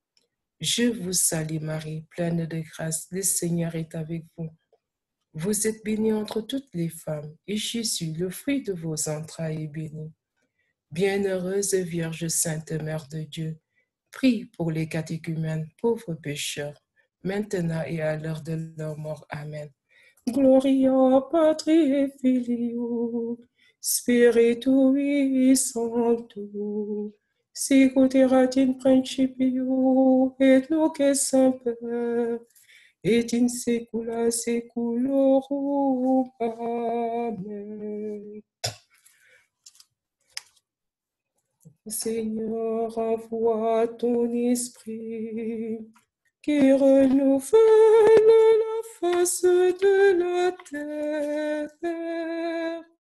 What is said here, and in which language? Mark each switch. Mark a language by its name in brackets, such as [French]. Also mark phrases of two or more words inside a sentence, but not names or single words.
[French] Je vous salue Marie, pleine de grâce, le Seigneur est avec vous. Vous êtes bénie entre toutes les femmes, et Jésus, le fruit de vos entrailles, est béni. Bienheureuse Vierge Sainte Mère de Dieu, prie pour les catéchumènes, pauvres pécheurs, maintenant et à l'heure de leur mort. Amen. [Latin] Gloria Patri et Filio, Spiritui Sancto, sicut erat in principio, et nunc et semper, et in saecula saeculorum. Amen. [French] Seigneur, envoie ton esprit qui renouvelle la face de la terre.